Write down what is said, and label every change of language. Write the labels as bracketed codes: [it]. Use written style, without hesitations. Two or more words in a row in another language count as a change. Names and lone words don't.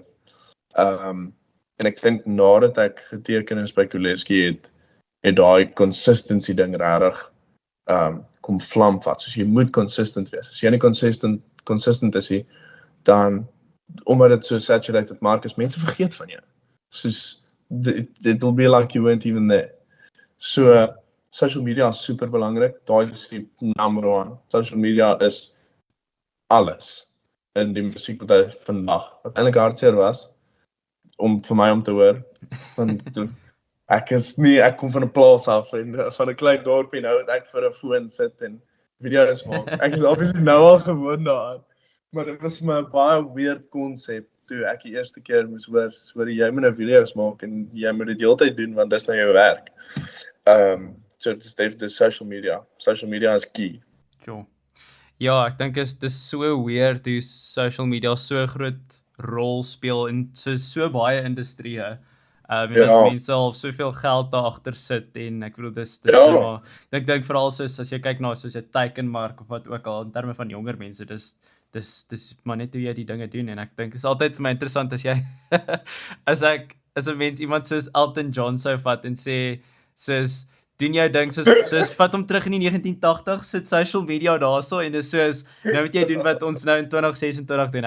[af] En ek dink nadat ek geteken is by Kuleski het daai consistency ding regtig kom vlam vat. Soos jy moet consistent wees. As jy nie consistent is nie, dan omdat dit so saturated mark is, mense vergeet van jou. [en] Soos it will be like you weren't even there. [af] So [en] social media [af] is super belangrik. Daai is die [en] number one. Social media [af] is alles in die musiekbedryf vandag. Wat eintlik hartseer was vir my om te hoor. Want ek kom van 'n plaas af en van 'n klein dorpie nou dat ek vir 'n foon sit en video's maak. Ek is obviously nou al gewoond daaraan. Maar dit was vir my 'n baie weird konsep toe ek die eerste keer moes hoor jy moet nou video's maak en jy moet dit heeltyd doen want dis nou jou werk. So dis [en] social media. Social media is key. [af] Sure. Ja, ek dink dis so weird hoe [en] social media [af] so groot rol speel in so baie industrieë. Mense al soveel geld daar agter sit en ek bedoel dis nou maar ek dink veral soos as jy kyk na soos 'n teikenmark of wat ook al in terme van jonger mense, dis maar net hoe jy die dinge doen en ek dink is altyd vir my interessant as jy as 'n mens iemand soos Elton John sou vat en sê soos doen jou ding soos vat hom terug in die 1980s, sit [en] social media [af] daarso en dis soos nou moet jy doen wat ons nou in 2026 doen.